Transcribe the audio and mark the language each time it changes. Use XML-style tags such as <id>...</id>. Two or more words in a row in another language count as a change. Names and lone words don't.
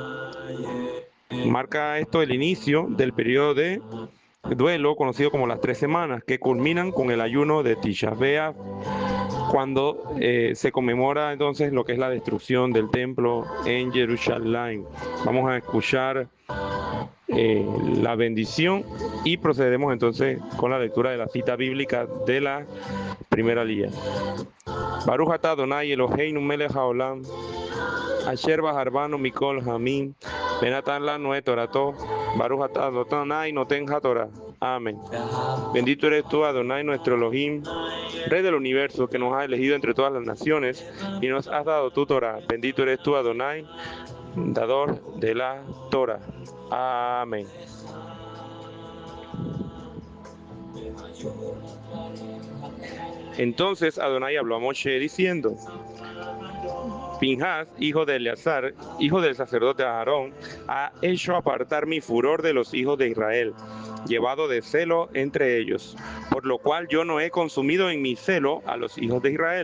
<es>Marca esto el inicio del periodo de duelo conocido como las 3 semanas, que culminan con el ayuno de Tisha B'Av, cuando se conmemora entonces lo que es la destrucción del templo en Jerusalén. Vamos a escuchar la bendición y procedemos entonces con la lectura de la cita bíblica de la primera aliyá.</es> <he>ברוך אתה אדני אלהינו מלך העולם, אשר בחר בנו מכל העמים, ונתן לנו את תורתו, ברוך אתה אדני נותן התורה.</he> <es>Amén. Bendito eres tú, Adonai, nuestro Elohim, Rey del universo, que nos has elegido entre todas las naciones y nos has dado tu Torah. Bendito eres tú, Adonai, dador de la Torah. Amén. Entonces Adonai habló a Moshe diciendo: Pinhas, hijo de Eleazar, hijo del sacerdote Aarón, ha hecho apartar mi furor de los hijos de Israel, llevado de celo entre ellos, por lo cual yo no he consumido en mi celo a los hijos de Israel.</es>